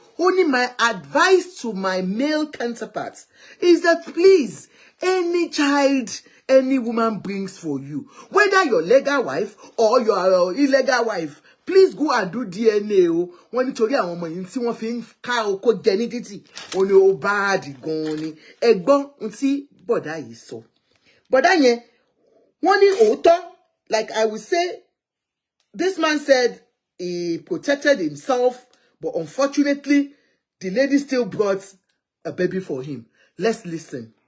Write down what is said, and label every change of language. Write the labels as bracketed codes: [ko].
[yo] Ó ní [en] my advice to my male counterparts is that please, any child any woman brings for you, whether your legal wife or your illegal wife, please go and do DNA o. [yo] Wọ́n nítorí àwọn ọmọ yìí tí wọ́n fi ń ká oko jẹ ní títì. Ó ní ó bad gan ni. Ẹ̀gbọ́n tí bọ̀dá yìí sọ. Bọ̀dá yẹn wọ́n ní òótọ́, [en] like I would say, this man said he protected himself, but unfortunately, the lady still brought a baby for him. Let's listen.